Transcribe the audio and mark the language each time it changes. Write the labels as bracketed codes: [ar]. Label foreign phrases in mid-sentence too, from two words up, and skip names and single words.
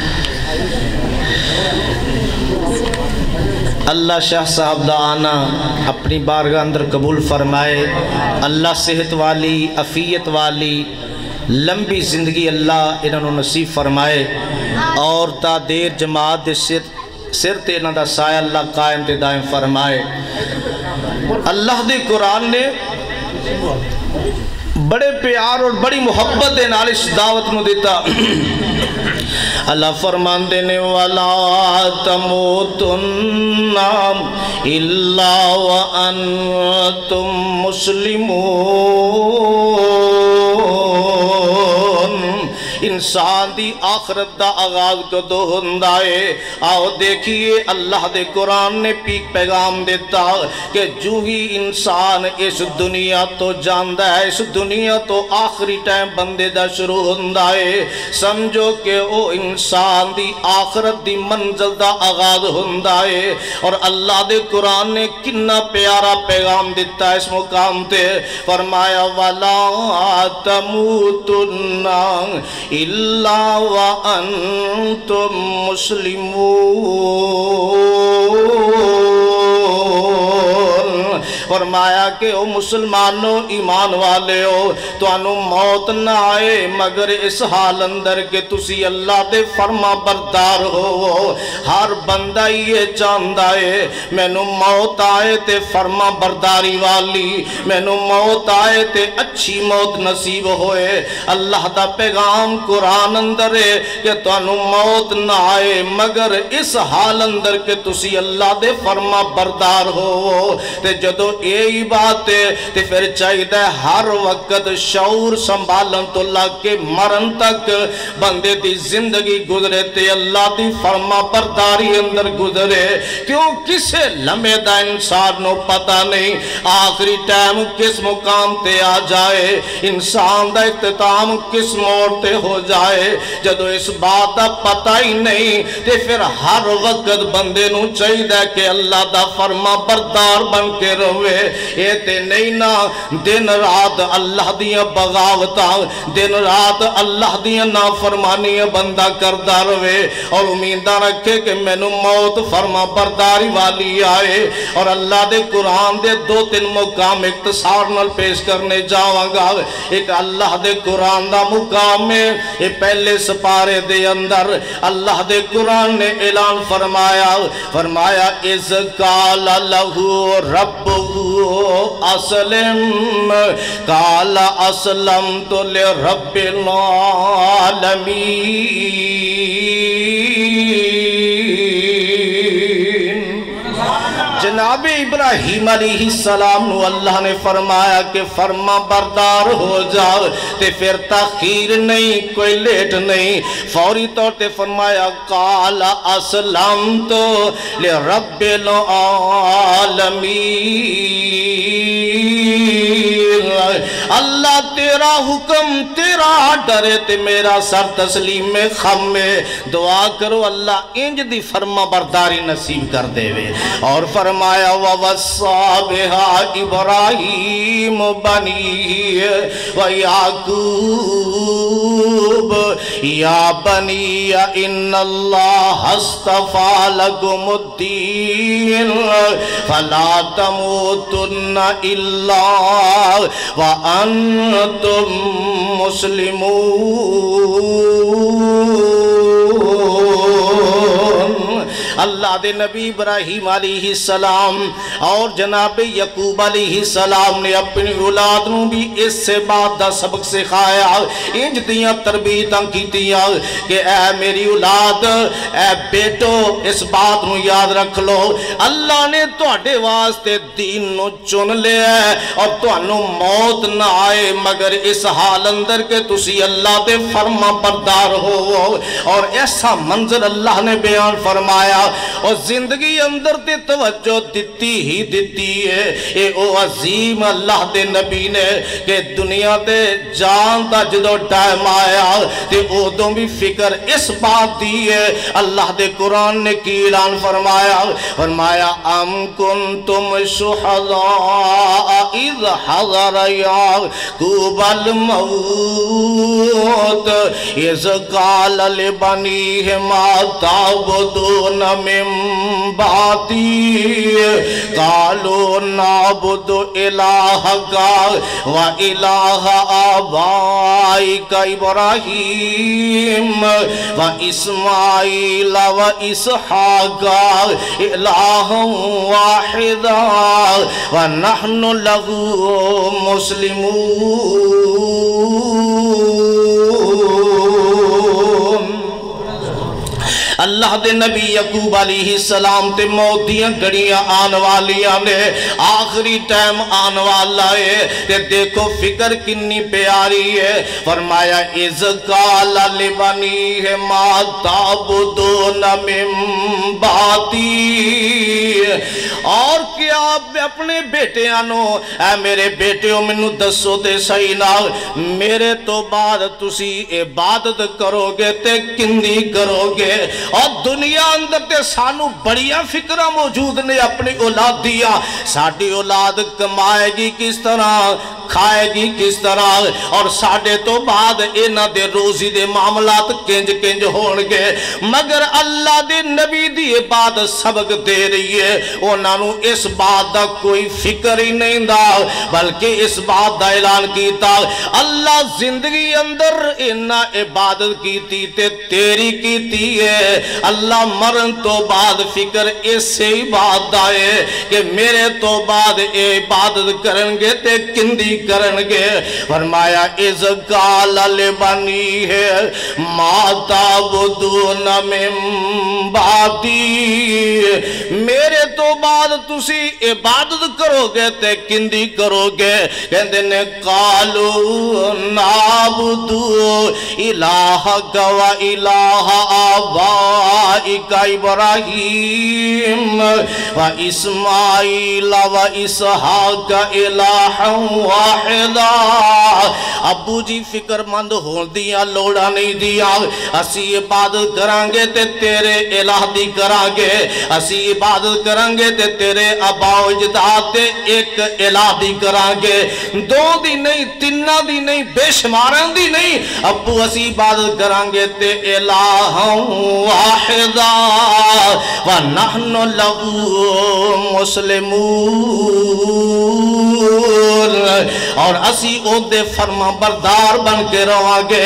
[pa] اللہ شاہ صاحب دا آنا اپنی بارگاہ اندر قبول فرمائے، اللہ صحت والی عافیت والی لمبی زندگی اللہ انہوں نصیب فرمائے، اور تا دیر جماعت دے سر تے انہوں دا سایہ اللہ قائم تے دائم فرمائے۔ اللہ دے قرآن نے بڑے پیار اور بڑی محبت دے نال اس دعوت نو دیتا اللہ فرماندے نے [ar] وَلَا تَمُوتُنَّ إِلَّا وَأَنْتُمْ [pa] مُسْلِمُونَ انسان دی آخرت دا آغاز کدو ہوندا ہے آؤ دیکھیے اللہ دے قرآن نے پیغام دیتا کہ جو ہی انسان اس دنیا تو جاندا ہے اس دنیا تو آخری ٹائم بندے دا شروع ہوندا ہے سمجھو کہ او انسان دی آخرت دی منزل دا آغاز ہوندا ہے اور اللہ دے قرآن نے کنا پیارا پیغام دیتا ہے اس مقام تے فرمایا [ar] وَلَا تَمُوتُنَّ إِلَّا وَأَنْتُمْ [pa] مُسْلِمُونَ فرمایا کہ او مسلمانوں ایمان والے ہو تو انو موت نہ آئے مگر اس حال اندر کہ تسی اللہ دے فرما بردار ہو ہر بندہ یہ چاہندہ ہے میں نو موت آئے تے فرما برداری والی میں نو موت آئے تے اچھی موت نصیب ہوئے اللہ دا پیغام قرآن اندر ہے کہ تو انو موت نہ آئے مگر اس حال اندر کہ تسی اللہ دے فرما بردار ہو تے جدو یہی بات ہے تے پھر چاہیے ہر وقت شعور سنبھالن تو اللہ کے مرن تک بندے دی زندگی گزرے تے اللہ دی فرما برداری اندر گزرے کیوں کسے لمحے دا انسان نو پتہ نہیں آخری ٹائم کس مقام تے آ جائے انسان دا اختتام کس موڑ تے ہو جائے جدو اس بات دا پتہ ہی نہیں تے پھر ہر وقت بندے نو چاہیے کہ اللہ دا فرما بردار بن کے روے یہ تے نہیں نا دن رات اللہ دیاں بغاوتاں دن رات اللہ دیاں نافرمانیاں بندہ کردہ روے اور امیدہ رکھے کہ میں نو موت فرما برداری والی آئے اور اللہ دے قرآن دے دو تین مقام اختصار نال پیش کرنے جاواں گا ایک اللہ دے قرآن دا مقام میں یہ پہلے سپارے دے اندر اللہ دے قرآن نے اعلان فرمایا [ar] اِذْ قَالَ لَهُ رَبُّهُ أَسْلِمْ قَالَ أَسْلَمْتُ لِرَبِّ [pa] العالمین جناب ابراہیم علیہ السلام نو اللہ نے فرمایا کہ فرما بردار ہو جاؤ تے پھر تاخیر نہیں کوئی لیٹ نہیں فوری طور تے فرمایا [ar] قال اسلمت لرب [pa] العالمین اللہ تیرا حکم تیرا ڈرے تے میرا سر تسلیم میں خم میں دعا کرو اللہ انج دی فرما برداری نصیب کر دے وے اور فرمایا [ar] وَوَصَّى بِهَا إِبْرَاهِيمُ بَنِيهِ وَيَعْقُوبُ يَا بَنِيَّ إِنَّ اللَّهَ اصْطَفَى لَكُمُ الدِّينَ فَلَا تَمُوتُنَّ إِلَّا وَأَنْتُمْ مُسْلِمُونَ [pa] اللہ دے نبی ابراہیم علیہ السلام اور جناب یعقوب علیہ السلام نے اپنی اولاد نو بھی اس سے بات دا سبق سکھایا انج دیاں تربیتاں کیتیاں کہ اے میری اولاد اے بیٹو اس بات نو یاد رکھ لو اللہ نے تواڈے واسطے دین نو چن لیا ہے اور تانوں موت نہ آئے مگر اس حال اندر کہ تسی اللہ دے فرما بردار ہو اور ایسا منظر اللہ نے بیان فرمایا اور زندگی اندر تے توجہ دیتی ہی دیتی ہے اے او عظیم اللہ دے نبی نے کہ دنیا دے جان دا جدو ٹائم آیا تے او دوں بھی فکر اس بات دی ہے اللہ دے قرآن نے کی اعلان فرمایا [ar] ام کنتم شہداء اذ حضر یعقوب الموت اذ قال لبنیہ ما تعبدون من بعدی قالوا نعبد الہک و الہ آبائک ابراہیم و اسماعیل و اسحاق الہا واحدا و نحن لہ مسلمون۔ [pa] اللہ دے نبی یعقوب علیہ السلام تے موت دیاں گھڑیاں آن والیاں نے، آخری ٹائم آن والا ہے، تے دیکھو فکر کنی پیاری ہے۔ فرمایا [ar] اذ قال لبنیہ ما تعبدون من بعدی، [pa] اور کیا آپ اپنے بیٹے آنو اے میرے بیٹے منو دسو تے صحیح نہ میرے تو بعد تسی عبادت کرو گے تے کندی کرو گے؟ اور دنیا اندر تے سانو بڑیاں فکرہ موجود نے اپنی اولاد دیا، ساڑھی اولاد کمائے گی کس طرح، کھائے گی کس طرح، اور ساڑھے تو بعد اینا دے روزی دے معاملات کنج کنج ہونگے، مگر اللہ دے نبی دی بات سبق دے رہی ہے، انہوں اس بات دا کوئی فکر ہی نہیں دا، بلکہ اس بات دا اعلان کیتا اللہ زندگی اندر اینا عبادت کیتی تے تیری کیتی ہے، اللہ مرن تو بعد فکر اس سے ہی بات دائے کہ میرے تو بعد عبادت کرنگے تے کندی کرنگے۔ فرمایا [ar] اذ قال لبنیہ ما تعبدون من بعدی، [pa] میرے تو بعد تسی عبادت کرو گے تے کندی کرو گے؟ کہندے نے [ar] قالوا نعبدو الہک و الہ آبائک ابراہیم و اسماعیل و اسحاق الہا واحدا۔ [pa] ابو جی فکر مند ہون دیا لوڑا نہیں دیا، اسی عبادت کرانگے تے تیرے الہ دی کرانگے، اسی عبادت کرانگے تے تیرے آبا و اجداد تے ایک الہ دی کرانگے، دو دی نہیں تینہ دی نہیں بے شمارن دی نہیں، ابو اسی عبادت کرانگے تے [ar] الہ واحدا ونحن لہ مسلمون، [pa] اور اسی او دے فرما بردار بن کے رواں گے۔